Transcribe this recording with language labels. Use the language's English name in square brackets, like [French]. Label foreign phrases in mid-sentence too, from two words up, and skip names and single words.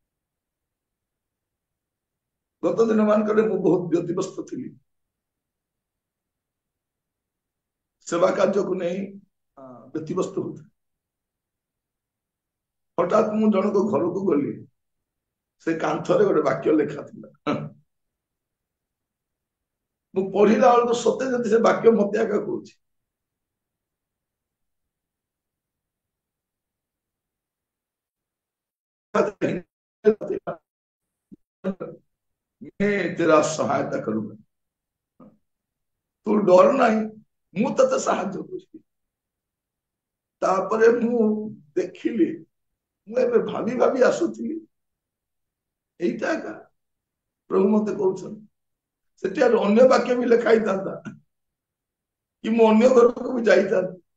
[Odia] ଗତ ଦିନ ମାନଙ୍କରେ ମୁଁ ବହୁତ ବ୍ୟତିବ୍ୟସ୍ତ ଥିଲି, ସେବା କାର୍ଯ୍ୟକୁ ନେଇ ବ୍ୟତିବ୍ୟସ୍ତ ହଉଥିଲି। ହଠାତ୍ ମୁଁ ଜଣଙ୍କ ଘରକୁ ଗଲି, ସେ କାନ୍ଥରେ ଗୋଟେ ବାକ୍ୟ ଲେଖା ଥିଲା। ମୁଁ ପଢିଲା ବେଳକୁ ସତେ ଯଦି ସେ ବାକ୍ୟ ମତେ ଆକା କହୁଛି। [Hindi] मैं तेरा सहायता करूंगा, तू डर नहीं, [Odia] ମୁଁ ତତେ ସାହାଯ୍ୟ କରିବି। ତାପରେ ମୁଁ ଦେଖିଲି, ମୁଁ ଏବେ ଭାବି ଭାବି ଆସୁଥିଲି, ଏଇଟା ଏକା ପ୍ରଭୁ ମତେ କହୁଛନ୍ତି। ସେଠି ଆଉ ଅନ୍ୟ ବାକ୍ୟ ବି ଲେଖା ହେଇଥାନ୍ତା, କି ମୁଁ ଅନ୍ୟ ଘରକୁ ବି ଯାଇଥାନ୍ତି।